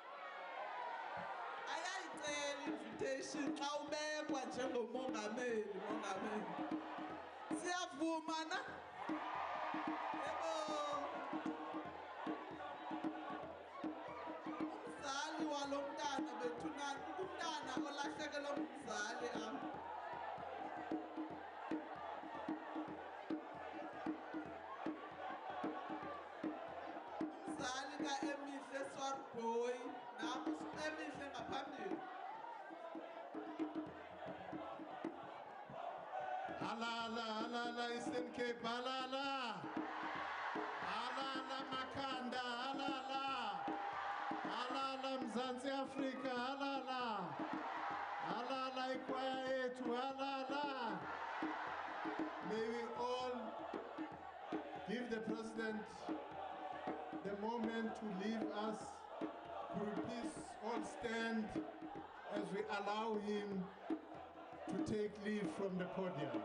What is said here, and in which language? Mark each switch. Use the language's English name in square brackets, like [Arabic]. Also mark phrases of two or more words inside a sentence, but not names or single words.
[Xhosa] Ayayicela invitation xa ubekwa njengomongameli, mongameli. Siyavuma na? Yebo. Umzali walo mntana bethunani, umntana olahlekelwe ngumzali am. [English] Boy, now everything ngaphambili. [Xhosa] Halala, halala, Eastern Cape, halala. Halala, Makhanda, halala. Halala, Mzansi Africa, halala. Halala, ikwaya yetu, halala. [English] May we all give the President the moment to leave us. Could we please all stand as we allow him to take leave from the podium.